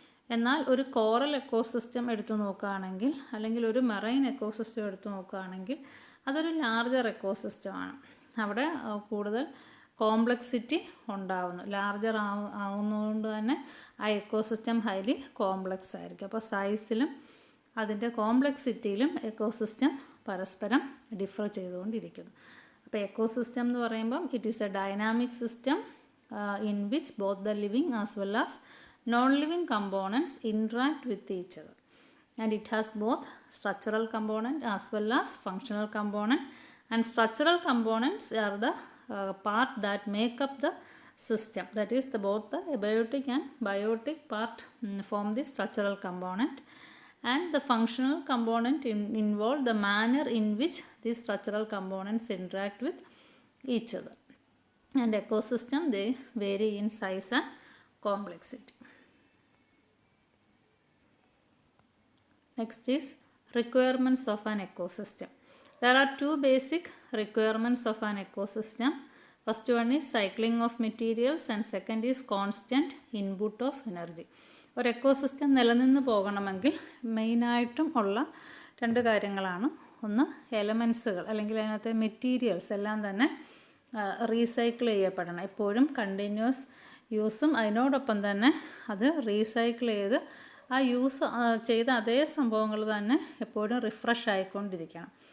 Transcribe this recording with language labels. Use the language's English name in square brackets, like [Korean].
[Malayalam] എന്നാൽ ഒരു coral ecosystem എടുത്തു നോക്കുകയാണെങ്കിൽ, അല്ലെങ്കിൽ ഒരു മെറൈൻ എക്കോസിസ്റ്റം എടുത്തു നോക്കുകയാണെങ്കിൽ അതൊരു ലാർജർ എക്കോസിസ്റ്റമാണ്. അവിടെ കൂടുതൽ കോംപ്ലക്സിറ്റി ഉണ്ടാവുന്നു. ലാർജർ ആവുന്നതുകൊണ്ട് തന്നെ ആ എക്കോസിസ്റ്റം ഹൈലി കോംപ്ലക്സ് ആയിരിക്കും. അപ്പോൾ സൈസിലും അതിൻ്റെ കോംപ്ലക്സിറ്റിയിലും എക്കോസിസ്റ്റം പരസ്പരം ഡിഫർ ചെയ്തുകൊണ്ടിരിക്കുന്നു. അപ്പോൾ എക്കോസിസ്റ്റം എന്ന് പറയുമ്പം [English] It is a dynamic system in which both the living as well as non-living components interact with each other, and it has both structural component as well as functional component, and structural components are the part that make up the system, that is both the abiotic and biotic part form the structural component, and the functional component involve the manner in which these structural components interact with each other. And ecosystem, they vary in size and complexity. Next is requirements of an ecosystem. There are two basic requirements of an ecosystem. First one is cycling of materials and second is constant input of energy. [Malayalam] ഒരു ecosystem നിലനിന്ന് പോകണമെങ്കിൽ മെയിനായിട്ടും ഉള്ള രണ്ട് കാര്യങ്ങളാണ്. ഒന്ന് എലമെൻസുകൾ, അല്ലെങ്കിൽ അതിനകത്തെ മെറ്റീരിയൽസ് എല്ലാം തന്നെ റീസൈക്കിൾ ചെയ്യപ്പെടണം. എപ്പോഴും കണ്ടിന്യൂസ് യൂസും അതിനോടൊപ്പം തന്നെ അത് റീസൈക്കിൾ ചെയ്ത് ആ യൂസ് ചെയ്ത അതേ സംഭവങ്ങൾ തന്നെ എപ്പോഴും റിഫ്രഷ് ആയിക്കൊണ്ടിരിക്കണം.